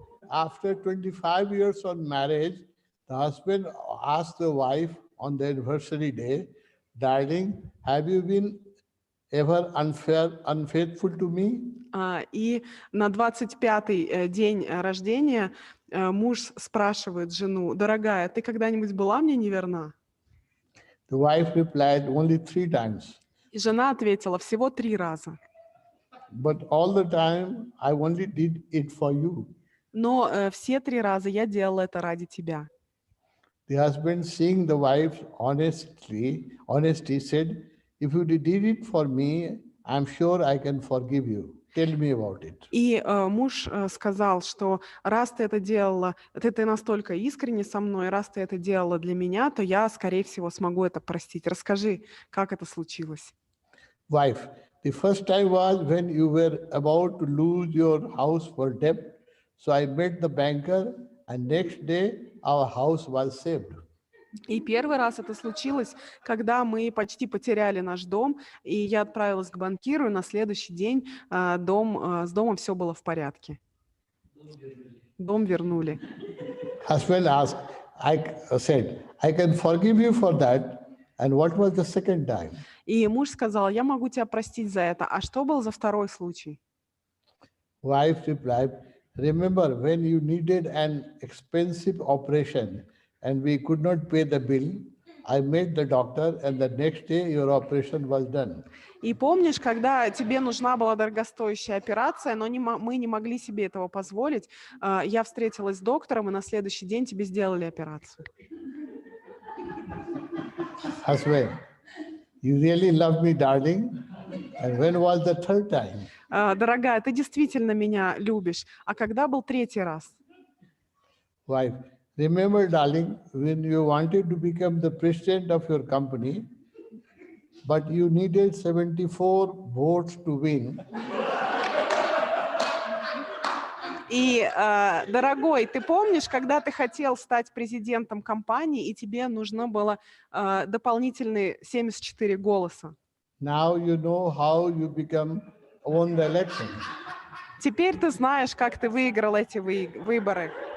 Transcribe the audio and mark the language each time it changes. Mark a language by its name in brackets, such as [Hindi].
[English] After 25 years of marriage, the husband asked the wife on the anniversary day, "Darling, have you been ever unfaithful to me?" [Russian] И на 25-й день рождения муж спрашивает жену: «Дорогая, ты когда-нибудь была мне неверна?» [English] The wife replied, "Only 3 times. [Russian] И жена ответила: «Всего 3 раза. [English] But all the time, I only did it for you." [Russian] Но все 3 раза я делала это ради тебя». [English] The husband, seeing the wife's honesty, said, "If you did it for me, I'm sure I can forgive you. Tell me about it." [Russian] И муж сказал, что раз ты это делала, ты настолько искренне со мной, раз ты это делала для меня, то я, скорее всего, смогу это простить. Расскажи, как это случилось. [English] Wife, the first time was when you were about to lose your house for debt. So I met the banker, and next day our house was saved. [Russian] И первый раз это случилось, когда мы почти потеряли наш дом, и я отправилась к банкиру, и на следующий день с домом все было в порядке. Дом вернули. [English] Husband asked, said, "I can forgive you for that." And what was the second time? [Russian] И муж сказал: «Я могу тебя простить за это». А что был за второй случай? [English] Wife replied, "Remember when you needed an expensive operation and we could not pay the bill, I met the doctor and the next day your operation was done." [Russian] И помнишь, когда тебе нужна была дорогостоящая операция, но мы не могли себе этого позволить, я встретилась с доктором, и на следующий день тебе сделали операцию. [English] Husband, you really love me, darling. And when was the third time? [Russian] Дорогая, ты действительно меня любишь. А когда был 3-й раз? [English] Wife, remember, darling, when you wanted to become the president of your company, but you needed 74 votes to win. [Russian] И, дорогой, ты помнишь, когда ты хотел стать президентом компании, и тебе нужно было дополнительные 74 голоса? [English] Now you know how you won the election. [Russian] Теперь ты знаешь, как ты выиграл эти выборы.